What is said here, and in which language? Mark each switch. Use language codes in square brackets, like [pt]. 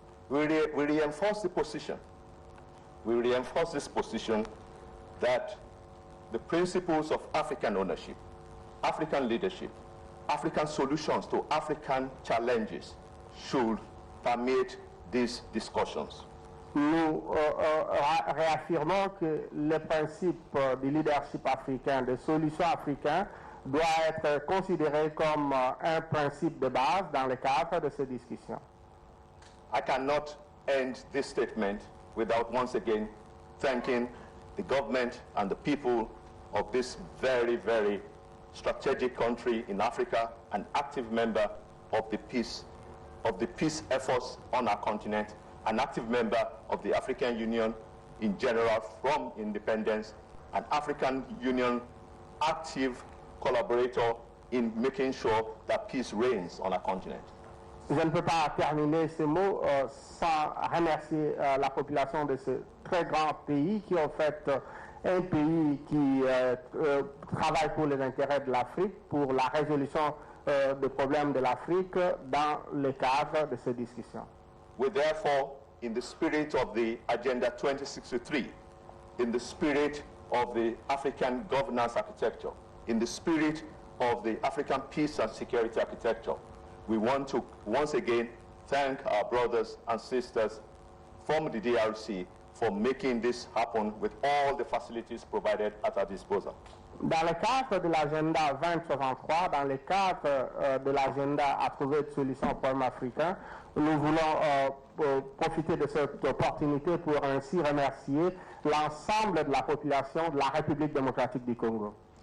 [en] We reinforce the position. We reinforce this position that the principles of African ownership, African leadership, African solutions to African challenges should permeate these discussions. [fr] Nous réaffirmons que le principe du leadership africain, des solutions africaines, doit être considéré comme un principe de base dans le cadre de ces discussions. [en] I cannot end this statement without once again thanking the government and the people of this very, very strategic country in Africa, an active member of the peace efforts on our continent, an active member of the African Union in general from independence, an African Union active collaborator in making sure that peace reigns on our continent. [fr] Je ne peux pas terminer ces mots sans remercier la population de ce très grand pays qui est en fait un pays qui travaille pour les intérêts de l'Afrique, pour la résolution des problèmes de l'Afrique dans le cadre de ces discussions. [en] We therefore, in the spirit of the Agenda 2063, in the spirit of the African governance architecture, in the spirit of the African peace and security architecture, we want to once again thank our brothers and sisters from the DRC for making this happen with all the facilities provided at our disposal. [fr] Dans le cadre de l'agenda 2063, dans le cadre de l'agenda à trouver de solutions au problème africain, nous voulons profiter de cette opportunité pour ainsi remercier l'ensemble de la population de la République démocratique du Congo.